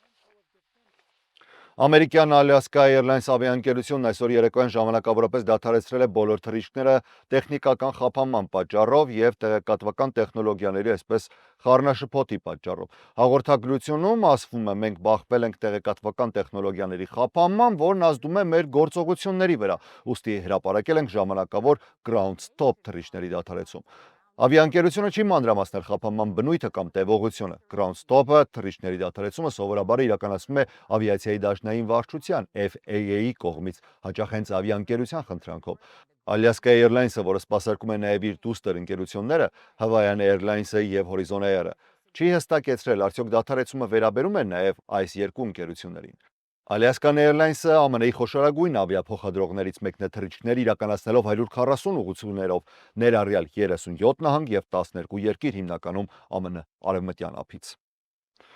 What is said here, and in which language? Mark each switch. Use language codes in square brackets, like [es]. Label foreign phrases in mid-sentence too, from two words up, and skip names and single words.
[hy] Ամերիկյան Alaska Airlines ավիաընկերությունն այսօր երեկոյան ժամանակավորապես դադարեցրել է բոլոր թռիչքները տեխնիկական խափանման պատճառով եւ տեղեկատվական տեխնոլոգիաների, այսպես խառնաշփոթի պատճառով։ Հաղորդագրությունում ասվում է, մենք բախվել ենք տեղեկատվական տեխնոլոգիաների խափանման, որն ազդում է մեր գործողությունների վրա, ուստի հրապարակել ենք ժամանակավոր [en] ground stop [hy] թռիչքների դադարեցում։ Ավիաընկերությունը չի մանրամասնել խափանման բնույթը կամ տևողությունը։ [en] Ground stop- [hy] ը թռիչքների դադարեցումը սովորաբար իրականացվում է ավիացիայի դաշնային վարչության FAA-ի կողմից, հաճախ հենց ավիաընկերության խնդրանքով։ Alaska Airlines-ը, որը սպասարկում է նաև իր դուստր ընկերությունները, Hawaiian Airlines-ը եւ Horizon Air-ը, չի հստակեցրել, արդյոք դադարեցումը վերաբերում է նաև այս երկու ընկերություններին։ Alaska Airlines-ը ԱՄՆ-ի խոշորագույն ավիափոխադրողներից մեկն է, թռիչքներ իրականացնելով 140 ուղղություններով, ներառյալ 37 նահանգ եւ 12 երկիր, հիմնականում ԱՄՆ արևմտյան ափից։